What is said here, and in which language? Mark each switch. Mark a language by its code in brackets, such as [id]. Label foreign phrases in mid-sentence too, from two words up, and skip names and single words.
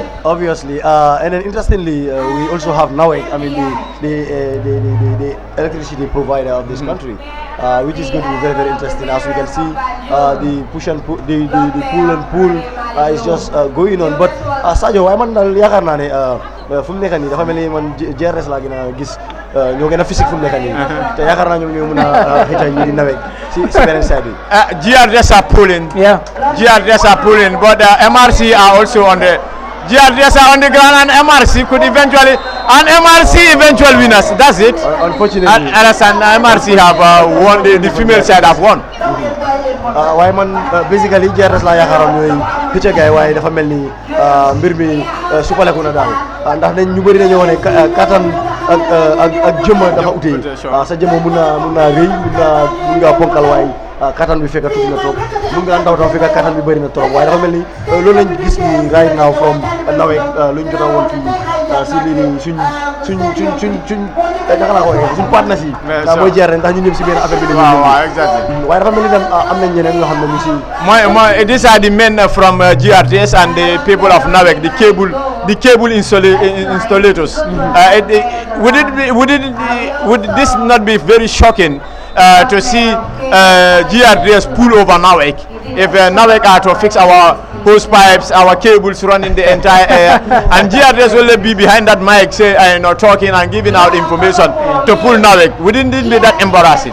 [en] Obviously, and then interestingly, we also have NAWEC, I mean the electricity provider of this country, which is going to be very, very interesting. As we can see, the push and pull, the pull and pull is just going on. [wo] But Sadio, why man dal yakar na ne fu mu nekk nii dafa mel ni man GRS laa gën a gis ñoo gën a physique fu mu nekk nii te yaakaar naa ñoom ñoo mën a xëcc ñi di NAWEC si beneen side bi. [en] GRS are pulling. Yeah. GRS are pulling, but MRC are also on the. GRTS are on the ground and MRC could eventually, and MRC eventual winners. That's it. Unfortunately. And MRC have won, the female side have won. [wo] waaye man basically GRS laa yaakaaroon ñooy xëcc gaay waaye dafa mel ni mbir mi supaleku na daal ndax dañ ñu bëri dañoo wane kattan ak jëmma dafa utee sa jëmma mun naa rëy mun nga ponkal waaye kattan bi fekk tuuti na trop mun nga ndaw tam fekk kattan bi bëri na trop waaye dafa mel ni loolu lañ gis ni [en] right now from NAWEC [wo] luñ jot a woon fii si lii nii suñ naka laa ko waxee suñ partners yi mooy jeer ndax ñu ñëpp si benn affaire bi waaw exactly waaye dafa mel ni dem am nañ ñeneen ñoo xam ne ñu si [en] these are the men from GRTS and the people of NAWEC, the cable installators. Would this not be very shocking to see GRTS pull over NAWEC? If NAWEC are to fix our hose pipes, our cables running the entire area, and GRTS will be behind that mic, say, talking and giving out information to pull NAWEC, wouldn't it be that embarrassing?